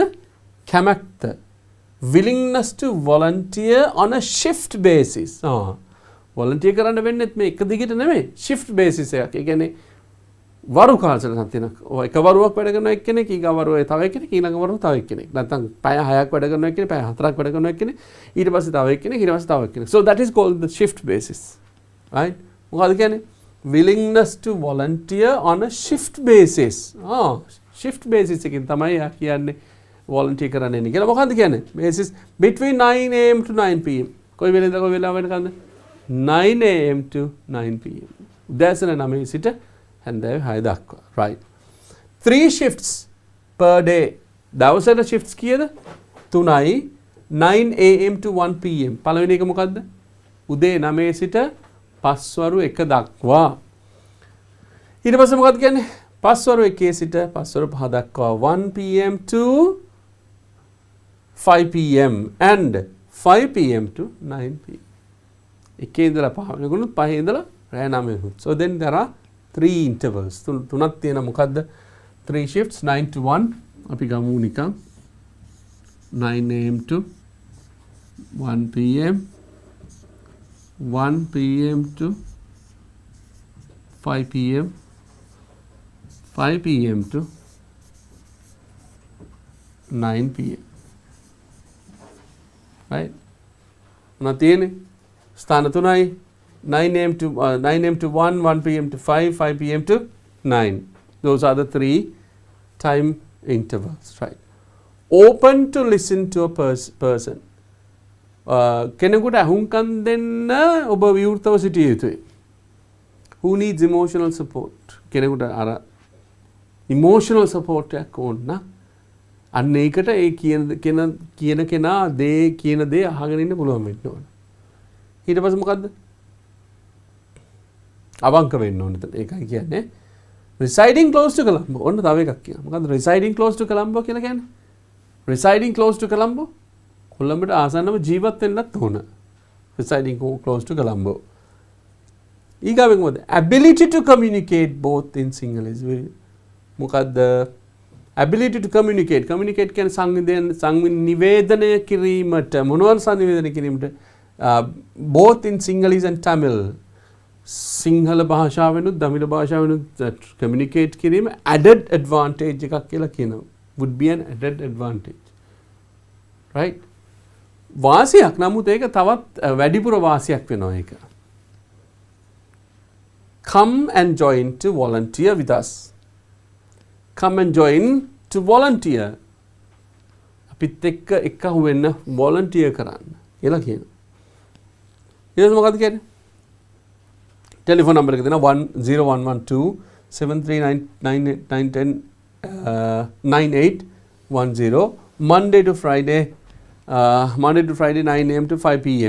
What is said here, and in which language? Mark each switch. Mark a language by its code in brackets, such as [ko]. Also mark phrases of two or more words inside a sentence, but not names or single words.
[si] කැමැත්ත. [en] Willingness to volunteer on a shift basis. [si] volunteer කරන්න වෙන්නේත් මේ එක දිගට නෙමෙයි. [en] shift basis [si] එකක්. ඒ කියන්නේ වරු කාලසටහනක් තියෙනවා. එක වරුවක් වැඩ කරන එක්කෙනෙක් ඊගා වරුවේ තව එක්කෙනෙක් ඊළඟ වරුව තව එක්කෙනෙක්. නැත්නම් පැය 6ක් වැඩ කරන එක්කෙනෙක් පැය 4ක් වැඩ කරන එක්කෙනෙක් ඊට පස්සේ තව එක්කෙනෙක් ඊට පස්සේ තව එක්කෙනෙක්. [en] So that is called the shift basis. Right? [si] මොකද්ද කියන්නේ? [en] Willingness to volunteer on a shift basis. shift basis [si] එකකින් තමයි යා කියන්නේ volunteer කරන්න එන්නේ කියලා. මොකද්ද කියන්නේ? [en] basis between 9 am to 9 pm. [si] කොයි වෙලෙන්ද කොයි වෙලාව වෙනකන්ද? [en] 9 am to 9 pm. [si] උදෑසන 9 සිට හැන්දෑවේ 6 දක්වා. [en] Right. 3 shifts per day. [si] දවසට shifts කීයද? [en] 3යි 9 am to 1 pm. [si] පළවෙනි එක මොකද්ද? උදේ 9 සිට පස්වරු 1 දක්වා. ඊට පස්සේ මොකක්ද කියන්නේ? පස්වරු 1 සිට පස්වරු 5 දක්වා [en] 1 pm to 5 pm and 5 pm to 9 pm. [si] එකේ ඉඳලා 5 වෙනකන් 5 ඉඳලා රෑ 9 වෙනකන්. [en] So then there are 3 intervals. [si] තුනක් තියෙනවා මොකද්ද? [en] 3 shifts 9 to 1 [si] අපි ගමු නිකන් [en] 9 am to 1 pm 1 pm to 5 pm 5 pm to 9 pm. Right? [si] මොනවද තියෙන්නේ? ස්ථාන තුනයි [en] 9 am to 1, 1 pm to 5, 5 pm to 9. Those are the 3 time intervals, right? Open to listen to a person. [si] කෙනෙකුට අහුම්කම් දෙන්න ඔබ විවෘතව සිටිය යුතුයි. [en] Who needs emotional support? [si] කෙනෙකුට අර [en] emotional support [si] එකක් ඕන නම් අන්න ඒකට ඒ කියන කෙනා කියන දේ අහගෙන ඉන්න පුළුවන් වෙන්න ඕන. ඊට පස්සේ මොකද්ද? අවංක වෙන්න ඕනේ. ඒකයි කියන්නේ [en] residing close to Colombo. [si] ඔන්න තව එකක් කියනවා. මොකද්ද [en] residing close to Colombo [si] කියලා කියන්නේ? [en] residing close to Colombo [si] කොළඹට ආසන්නව ජීවත් වෙන්නත් ඕන. [en] residing close to Colombo. [si] ඊගාවෙන් මොකද? [en] ability to communicate both in Sinhala is very [si] මොකද්ද? [en] ability to communicate [si] කියන්නේ සංනිවේදනය කිරීමට මොනවද සංනිවේදනය කිරීමට [en] both in Sinhalese and Tamil [si] සිංහල භාෂාවෙනුත් දමිළ භාෂාවෙනුත් communicate කිරීම [en] added advantage [si] එකක් කියලා කියනවා. [en] would be an added advantage. right? [si] වාසියක් නමුත් ඒක තවත් වැඩිපුර වාසියක් වෙනවා ඒක. [en] come and join to volunteer with us. come and join to volunteer. [si] අපිත් එක්ක එකහු වෙන්න volunteer කරන්න කියලා කියනවා. ඊළඟ මොකක්ද කියන්නේ? [en] telephone number [si] එක දෙනවා 0112 73910 [en] Monday to Friday 9 am to 5 pm.